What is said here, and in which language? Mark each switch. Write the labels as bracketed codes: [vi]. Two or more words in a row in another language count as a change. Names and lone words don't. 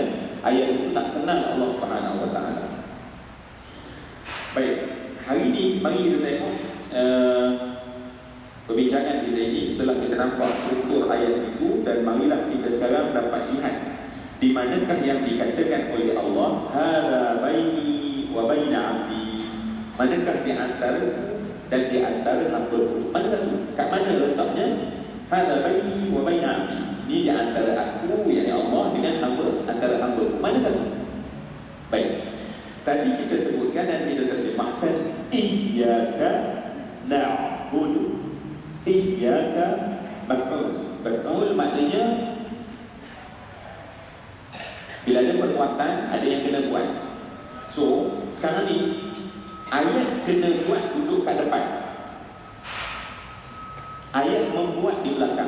[ms] Ayat itu nak kenal Allah [ar] Subhanahu wa taala. [ms] Baik, hari ini mari kita tengok perbincangan kita ini setelah kita nampak struktur ayat itu, dan marilah kita sekarang dapat lihat di manakah yang dikatakan oleh Allah [ar] hadza baini wa baina 'abdi. [ms] Manakah di antara dan di antara hamba-Ku? Mana satu? Kat mana letaknya? [ar] Hadza baini wa baina 'abdi. [ms] Ini di antara aku, yakni Allah, dengan hamba, antara hamba-Ku. Mana satu? Baik. Tadi kita sebutkan dan kita terjemahkan [ar] iyyaka na'budu. Iyyaka maf'ul. [ms] Maf'ul maknanya bila ada perbuatan, ada yang kena buat. So, sekarang ni ayat kena buat duduk kat depan, ayat membuat di belakang.